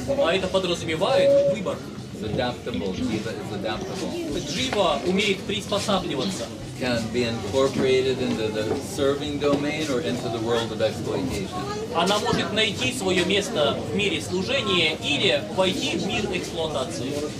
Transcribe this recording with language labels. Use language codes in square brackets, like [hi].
[ru] А это подразумевает выбор. [en] It's adaptable. Jiva is adaptable. [ru] Джива умеет приспосабливаться. [en] Can be incorporated into the serving domain or into the world of exploitation. [ru] Она может найти свое место в мире служения или войти в мир эксплуатации.